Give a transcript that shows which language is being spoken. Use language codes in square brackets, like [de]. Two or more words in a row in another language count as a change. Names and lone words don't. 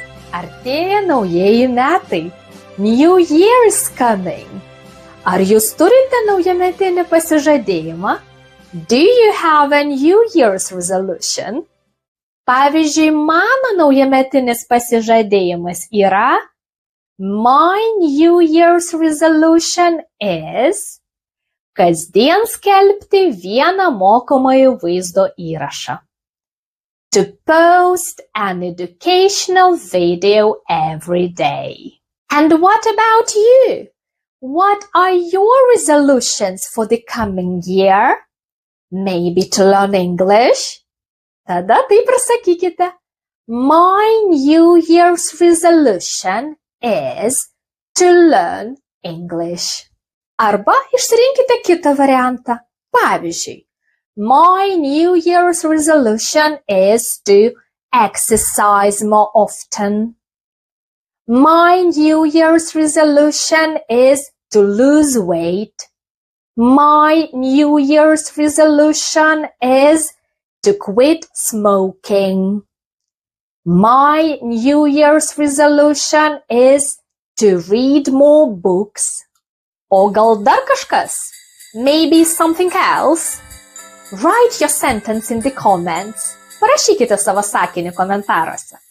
[lt] Artėja naujieji metai. [en] New Year is coming. [lt] Ar jūs turite naujametinį pasižadėjimą? [en] Do you have a New Year's resolution? [lt] Pavyzdžiui, mano naujametinis pasižadėjimas yra [en] My New Year's resolution is [lt] kasdien skelbti vieną mokomąjį vaizdo įrašą. [en] To post an educational video every day. And what about you? What are your resolutions for the coming year? Maybe to learn English? [lt] Tada taip ir sakykite. [en] My New Year's resolution is to learn English. [lt] Arba išsirinkite kitą variantą. Pavyzdžiui, [en] My New Year's resolution is to exercise more often. My New Year's resolution is to lose weight. My New Year's resolution is to quit smoking. My New Year's resolution is to read more books. [lt] O gal dar kažkas? [en] Maybe something else? Write your sentence in the comments. [lt] Parašykite savo sakinį komentaruose.